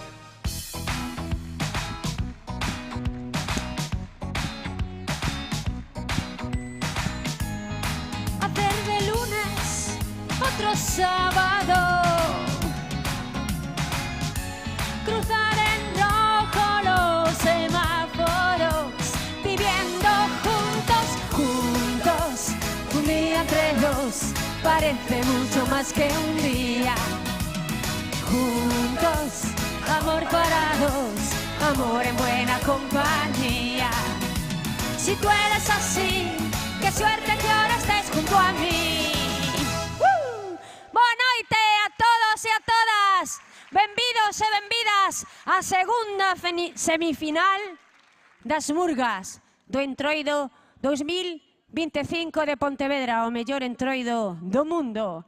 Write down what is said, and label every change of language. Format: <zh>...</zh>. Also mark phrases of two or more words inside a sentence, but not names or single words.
<es>Hacer de lunes otro sábado, cruzar en rojo los semáforos, viviendo juntos, juntos, un día entre dos, parece mucho más que un día. Juntos, amor para dos, amor en buena compañía. Si tú eres así, qué suerte que ahora estés junto a mí.</es> <gl>Boa noite a todos e a todas. Benvidos e benvidas á segunda semifinal das Murgas do Entroido 2025 de Pontevedra, o mellor entroido do mundo.</gl>